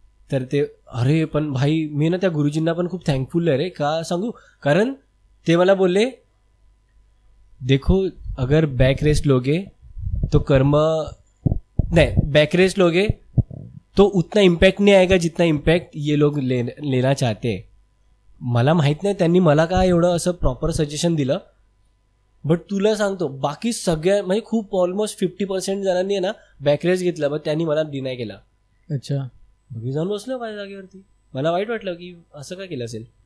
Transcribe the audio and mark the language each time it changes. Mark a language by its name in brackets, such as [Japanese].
[Marathi] तर ते अरे पण भाई मी ना त्या गुरुजींना पण खूप थँकफुल आहे रे. का सांगू, कारण ते मला बोलले [Hindi] देखो अगर बैक रेस्ट लोगे तो कर्म नहीं, बैक रेस्ट लोगे तो उतना इम्पैक्ट नहीं आएगा जितना इम्पैक्ट ये लोग लेना चाहते हैं. [Marathi] मला माहित नाही त्यांनी मला काय एवढं असं प्रॉपर सजेशन दिलं, बट तुला सांगतो बाकी सगळ्या म्हणजे खूप ऑलमोस्ट 50% जणांनी आहे ना बॅक रेस्ट घेतला, बट त्यांनी मला डिनाय केला. अच्छा. मी जाऊन बसलो माझ्या जागेवरती. मला वाईट वाटलं की असं काय केलं असेल.